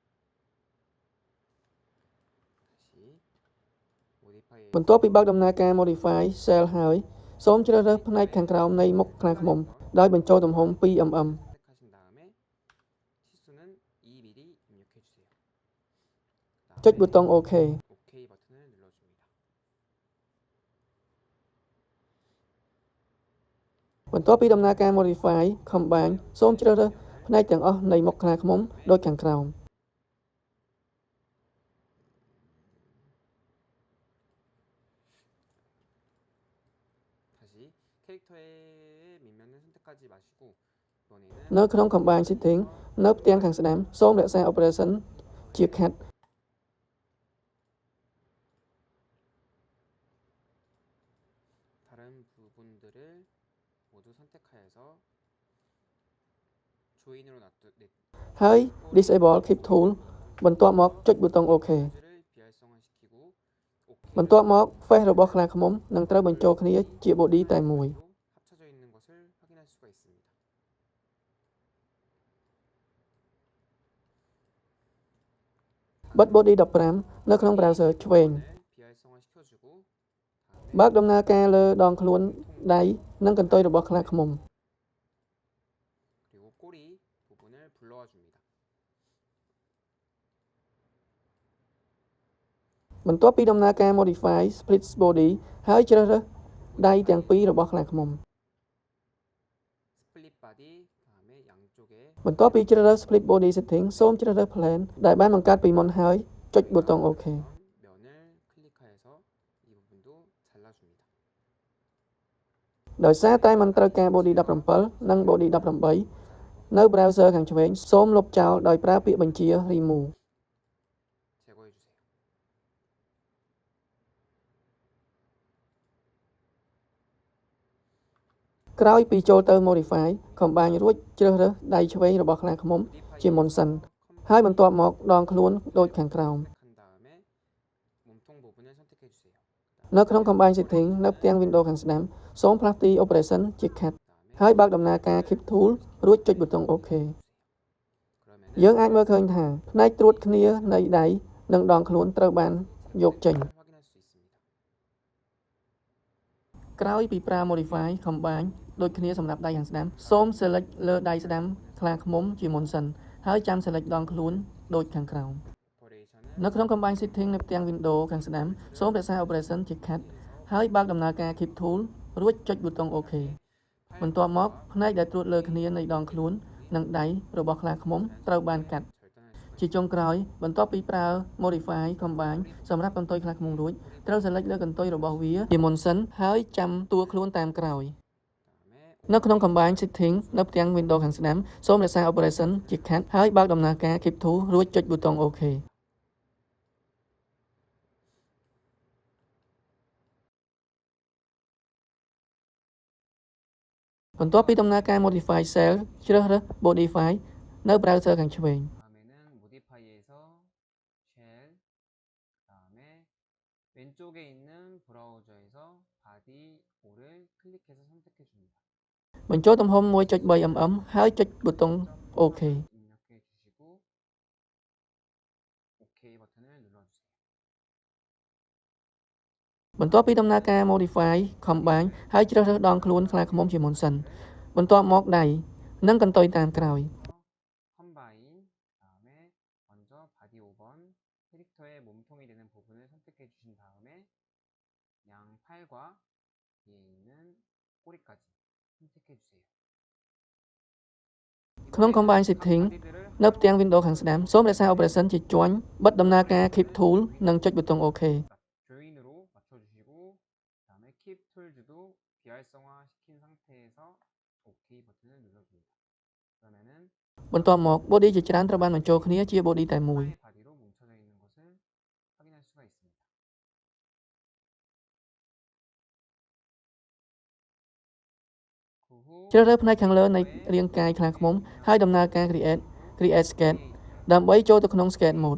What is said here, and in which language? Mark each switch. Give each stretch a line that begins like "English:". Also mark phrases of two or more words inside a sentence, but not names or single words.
Korean: 다시 모디파이에
Khmer: បន្ទាប់ពីបើកដំណើរការ Modify Cell ហើយសូមជ្រើសរើសផ្នែកខាងក្រោមនៃមុខខ្លាឃ្មុំដោយបញ្ចូលទំហំ 2mm
Korean: 선택하신 다음에 치수는 2mm 입력해 주세요.
Khmer: ចុចប៊ូតុង OK
Korean: OK 버튼을 눌러줍니다.
Khmer: បន្ទាប់ពីដំណើរការ Modify Combine សូមជ្រើសរើសផ្នែកទាំងអស់នៃមុខខ្លាឃ្មុំដូចខាងក្រោម
Korean: 다시 캐릭터의 밑면을 선택하지 마시고 이번에는
Khmer: នៅក្នុង Combine Setting នៅផ្ទាំងខាងស្ដាំសូមរក្សា Operation ជា Cat
Korean: 다른 부분들을 모두 선택하여서 조인으로 놔두
Khmer: ហើយ Disable Keep Tool បន្ទាប់មកចុចប៊ូតុង OK
Korean: 를 비활성화시키고 OK
Khmer: បន្ទាប់មក Face របស់ខ្លាឃ្មុំនឹងត្រូវបញ្ចូលគ្នាជា Body តែមួយ
Korean: 합쳐져 있는 것을 확인할 수가 있습니다.
Khmer: បិទ body 15នៅក្នុង browser ឆ្វេង
Korean: 비활성화시켜주고
Khmer: បើកដំណើរការលើដងខ្លួនដៃនិងកន្ទុយរបស់ខ្លាឃ្មុំ
Korean: 그리고 꼬리 부분을 불러와 줍니다.
Khmer: បន្ទាប់ពីដំណើរការ modify split body ហើយជ្រើសរើសដៃទាំងពីររបស់ខ្លាឃ្មុំ
Korean: 스플릿 바디 다음에 양쪽에
Khmer: បន្ទាប់ពីជ្រើសរើស split body setting សូមជ្រើសរើស plan ដែលបានបង្កើតពីមុនហើយចុចប៊ូតុង OK
Korean: 면을 클릭하여서 이 부분도 잘라줍니다.
Khmer: ដោយសារតែมันត្រូវការ body 17និង body 18នៅ browser ខាងឆ្វេងសូមលុបចោលដោយប្រើពាក្យបញ្ជា remove
Korean: 제거해 주세요.
Khmer: ក្រោយពីចូលទៅ modify combine រួចជ្រើសរើសដៃឆ្វេងរបស់ខ្លាឃ្មុំជាមុនសិនហើយបន្ទាប់មកដងខ្លួនដូចខាងក្រោម
Korean: 한 다음에 몸통 부분을 선택해 주세요.
Khmer: នៅក្នុង combine setting នៅផ្ទាំង window ខាងស្ដាំសូមផ្លាស់ទី operation ជា cat ហើយបើកដំណើរការ keep tool រួចចុចប៊ូតុង OK
Korean: 그러면
Khmer: យើងអាចមើលឃើញថាផ្នែកត្រួតគ្នានៃដៃនិងដងខ្លួនត្រូវបានយកចេញ
Korean: 확인할 수 있습니다.
Khmer: ក្រោយពីប្រើ modify combine ដូចគ្នាសម្រាប់ដៃខាងស្ដាំសូម select លើដៃស្ដាំខ្លាឃ្មុំជាមុនសិនហើយចាំ select ដងខ្លួនដូចខាងក្រោម
Korean: 오퍼레이션은
Khmer: នៅក្នុង combine setting នៅផ្ទាំង window ខាងស្ដាំសូមរក្សា operation ជា cat ហើយបើកដំណើរការ keep tool រួចចុចប៊ូតុង OK បន្ទាប់មកផ្នែកដែលត្រួតលើគ្នានៃដងខ្លួននិងដៃរបស់ខ្លាឃ្មុំត្រូវបានកាត់
Korean: 절단할 수
Khmer: ជាចុងក្រោយបន្ទាប់ពីប្រើ modify combine សម្រាប់កន្ទុយខ្លាឃ្មុំរួចត្រូវ select លើកន្ទុយរបស់វាជាមុនសិនហើយចាំតួខ្លួនតាមក្រោយ
Korean: 다음에
Khmer: នៅក្នុង combine setting នៅផ្ទាំង window ខាងស្ដាំសូមរក្សា operation ជា cat ហើយបើកដំណើរការ keep to រួចចុចប៊ូតុង OK បន្ទាប់ពីដំណើរការ modify cell ជ្រើសរើស modify នៅ browser ខាងឆ្វេង
Korean: 다음에는 모디파이에서 쉘 그다음에 왼쪽에 있는 브라우저에서 바디 5를 클릭해서 선택해 줍니다.
Khmer: បញ្ចូលទំហំ 1.3mm ហើយចុចប៊ូតុង OK
Korean: 입력해 주시고 OK 버튼을 눌러주세요.
Khmer: បន្ទាប់ពីដំណើរការ modify combine ហើយជ្រើសរើសដងខ្លួនខ្លាឃ្មុំជាមុនសិនបន្ទាប់មកដៃនិងកន្ទុយតាមក្រោយ
Korean: 컴바인 그다음에 먼저 바디 5번 캐릭터의 몸통이 되는 부분을 선택해 주신 다음에 양 팔과 뒤에 있는 꼬리까지 선택해 주세요.
Khmer: ក្នុង combine setting នៅផ្ទាំង window ខាងស្ដាំសូមរក្សា operation ជាជាន់បិទដំណើរការ keep tool និងចុចប៊ូតុង OK
Korean: 조인으로 맞춰주시고 그다음에 킵 툴즈도 비활성화 시킨 상태에서 OK 버튼을 눌러줍니다. 그러면은
Khmer: បន្ទាប់មក body ជាច្រើនត្រូវបានបញ្ចូលគ្នាជា body តែមួយ
Korean: 하나의 바디로 뭉쳐져 있는 것을 확인할 수가 있습니다. 그 후
Khmer: ជ្រើសរើសផ្នែកខាងលើនៃរាងកាយខ្លាឃ្មុំហើយដំណើរការ create sketch ដើម្បីចូលទៅក្នុង sketch mode